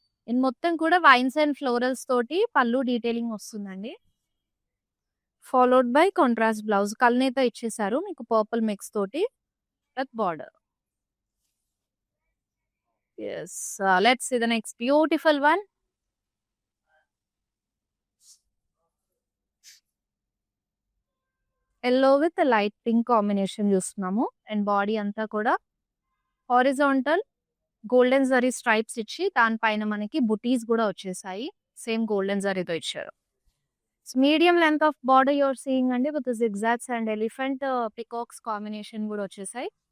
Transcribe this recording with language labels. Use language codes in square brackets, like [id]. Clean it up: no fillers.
[te] ఇది మొత్తం కూడా వైన్స్ అండ్ ఫ్లోరల్స్ తోటి పళ్ళు డీటెయిలింగ్ వస్తుందండి. ఫాలోడ్ బై కాంట్రాస్ట్ బ్లౌజ్ కల్నేత ఇచ్చేసారు మీకు పర్పుల్ మిక్స్ తోటి with border. [en] Yes, let's see the next beautiful one. Yellow with a light pink combination [te] చూస్తున్నాము. అండ్ బాడీ అంతా కూడా హారిజాంటల్ గోల్డెన్ జరీ స్ట్రైప్స్ ఇచ్చి దానిపైన మనకి బుటీస్ కూడా వచ్చేసాయి. సేమ్ గోల్డెన్ జరీతో ఇచ్చారు. [en] medium length of border you're seeing అండి with zigzags and elephant peacocks combination [te] కూడా వచ్చేసాయి.